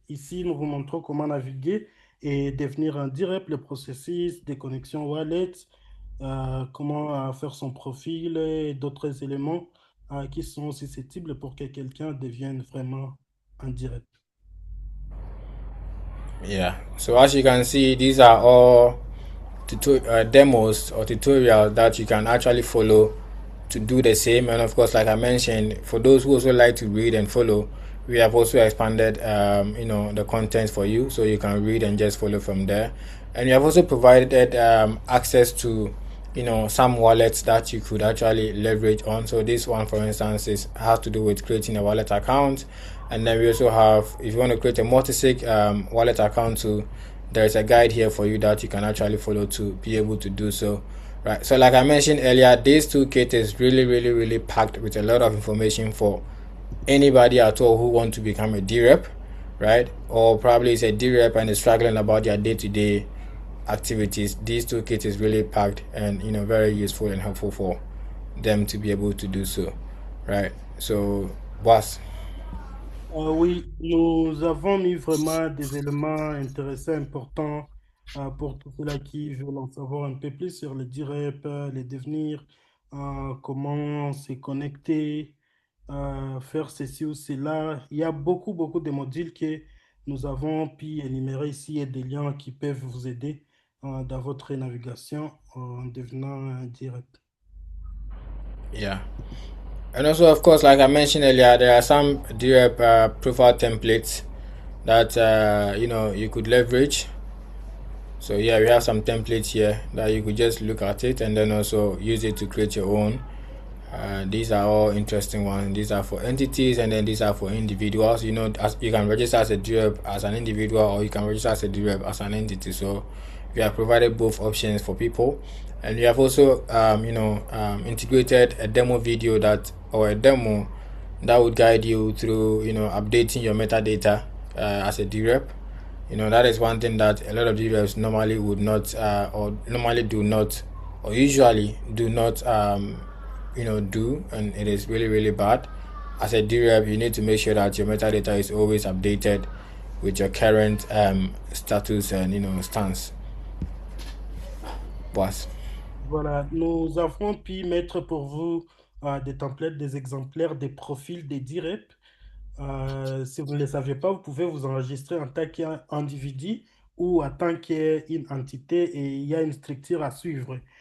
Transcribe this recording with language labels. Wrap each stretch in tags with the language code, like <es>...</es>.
<fr>Ici, nous vous montrons comment naviguer et devenir un DRep, le processus des connexions wallet, comment faire son profil et d'autres éléments qui sont susceptibles pour que quelqu'un devienne vraiment un DRep.</fr> <en>Yeah, so as you can see, these are all demos or tutorials that you can actually follow to do the same. And of course, like I mentioned, for those who also like to read and follow, we have also expanded the content for you, so you can read and just follow from there. And we have also provided access to some wallets that you could actually leverage on. So this one, for instance, has to do with creating a wallet account. And then we also have, if you want to create a multi-sig wallet account too, there is a guide here for you that you can actually follow to be able to do so. Right. So like I mentioned earlier, this toolkit is really, really, really packed with a lot of information for anybody at all who want to become a DRep, right? Or probably is a DRep and is struggling about their day-to-day activities. This toolkit is really packed and very useful and helpful for them to be able to do so, right? So, boss.</en> <fr>Oui, nous avons mis vraiment des éléments intéressants, importants pour tous ceux-là qui veulent en savoir un peu plus sur le DRep, les devenirs, comment se connecter, faire ceci ou cela. Il y a beaucoup, beaucoup de modules que nous avons pu énumérer ici et des liens qui peuvent vous aider dans votre navigation en devenant un DRep.</fr> <en>Yeah. And also, of course, like I mentioned earlier, there are some DRep profile templates that you could leverage. So yeah, we have some templates here that you could just look at it and then also use it to create your own. These are all interesting ones. These are for entities and then these are for individuals. You can register as a DRep as an individual or you can register as a DRep as an entity. So we have provided both options for people. And we have also integrated a demo video a demo that would guide you through updating your metadata as a DRep. That is one thing that a lot of DReps normally would not or normally do not or usually do not do, and it is really, really bad. As a DRep, you need to make sure that your metadata is always updated with your current status and stance. Boss.</en> <fr>Voilà, nous avons pu mettre pour vous des templates, des exemplaires, des profils des DRep. Si vous ne le savez pas, vous pouvez vous enregistrer en tant qu'individu ou en tant qu'une entité et il y a une structure à suivre.</fr>